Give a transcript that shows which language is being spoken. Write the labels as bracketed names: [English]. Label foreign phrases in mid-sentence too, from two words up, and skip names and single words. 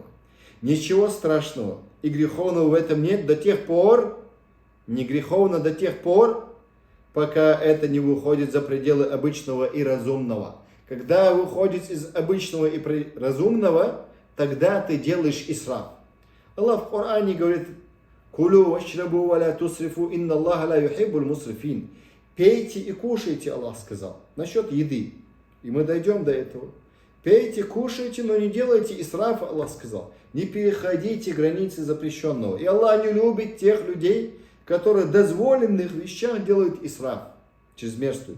[Russian] Ничего страшного и греховного в этом нет до тех пор, не греховно до тех пор, пока это не выходит за пределы обычного и разумного. Когда выходит из обычного и разумного, тогда ты делаешь исраф. Аллах в Коране говорит: [Arabic] «كلوا واشربوا ولا تسرفوا إن الله لا يحب المسرفين». [Russian] Пейте и кушайте, Аллах сказал. Насчет еды. И мы дойдем до этого. Пейте, кушайте, но не делайте исрафа, Аллах сказал. Не переходите границы запрещенного. И Аллах не любит тех людей, которые в дозволенных вещах делают исраф, чрезмерствуют.